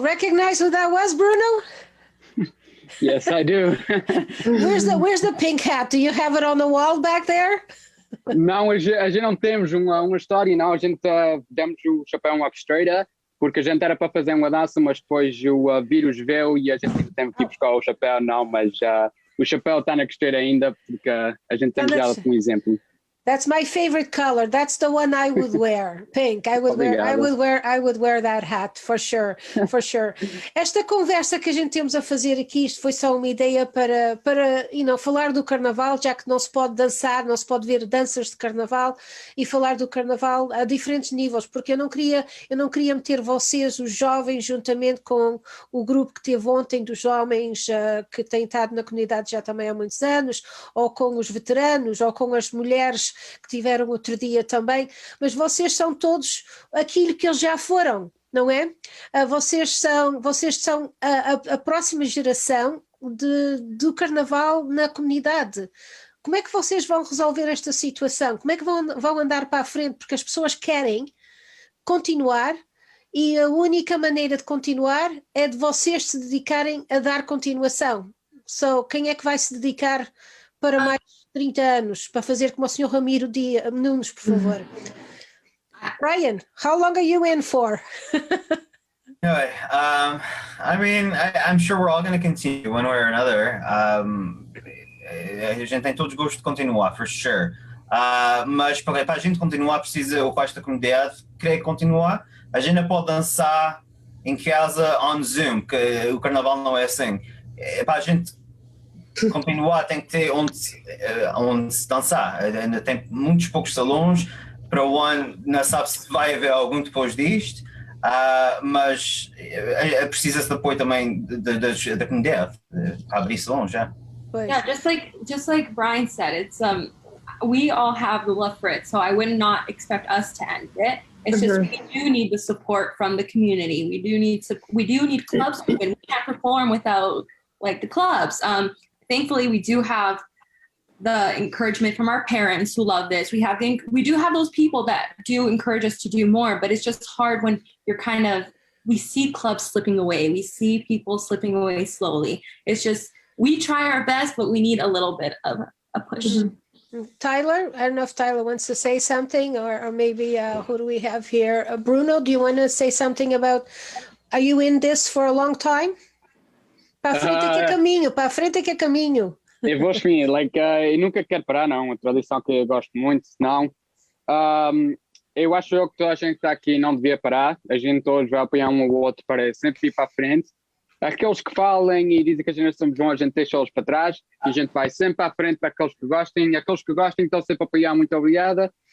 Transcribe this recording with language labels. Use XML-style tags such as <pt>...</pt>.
<en>Recognize who that was, Bruno? Yes, I do. Where's the pink hat? Do you have it on the wall back there?</en> <pt>Não, a gente não temos uma história, não. A gente demos o chapéu uma costureira, porque a gente era para fazer uma dança, mas depois o vírus veio e a gente teve que ir buscar o chapéu, não, mas o chapéu está na costureira ainda, porque a gente tem já como exemplo.</pt> <en>That's my favorite color. That's the one I would wear. Pink. I would wear that hat for sure. For sure.</en> <pt>Esta conversa que a gente temos a fazer aqui, isto foi só uma ideia para falar do Carnaval, já que não se pode dançar, não se pode ver danças de Carnaval e falar do Carnaval a diferentes níveis, porque eu não queria meter vocês, os jovens, juntamente com o grupo que teve ontem dos homens que têm estado na comunidade já também há muitos anos, ou com os veteranos, ou com as mulheres que tiveram outro dia também, mas vocês são todos aquilo que eles já foram, não é? Vocês são a próxima geração do Carnaval na comunidade. Como é que vocês vão resolver esta situação? Como é que vão andar para a frente? Porque as pessoas querem continuar e a única maneira de continuar é de vocês se dedicarem a dar continuação. Quem é que vai se dedicar para mais 30 anos, para fazer como o Sr. Ramiro Nunes, por favor?</pt> <en>Brian, how long are you in for? Anyway, I mean, I'm sure we're all going to continue one way or another.</en> <pt>A gente tem todos gosto de continuar,</pt> <en>for sure.</en> <pt>Mas para a gente continuar, precisa, o resto da comunidade querer continuar. A gente não pode dançar em casa</pt> <en>on Zoom,</en> <pt>que o Carnaval não é assim. Para a gente continuar, tem que ter onde se dançar. Ainda tem muitos poucos salões. Para o ano, não sabe se vai haver algum depois disto, mas precisa-se de apoio também da comunidade para abrir salões já.</pt> <en>Yeah, just like Brian said, it's we all have the love for it, so I would not expect us to end it. It's just we do need the support from the community. We do need clubs open. We can't perform without like the clubs. Thankfully, we do have the encouragement from our parents who love this. We do have those people that do encourage us to do more, but it's just hard when we see clubs slipping away. We see people slipping away slowly. It's just, we try our best, but we need a little bit of a push. Mm-hmm. Tyler, I don't know if Tyler wants to say something, or maybe who do we have here? Bruno, do you want to say something about, are you in this for a long time?</en> <pt>Para a frente que é caminho, para a frente que é caminho. Eu vou assim, eu nunca quero parar, não. É uma tradição que eu gosto muito, senão eu acho que toda a gente que está aqui não devia parar. A gente todos vai apoiar um ao outro para sempre ir para a frente. Aqueles que falem e dizem que a gente somos bons, a gente deixa-os para trás e a gente vai sempre para a frente para aqueles que gostem. E aqueles que gostem estão sempre a apoiar, muito obrigada.</pt>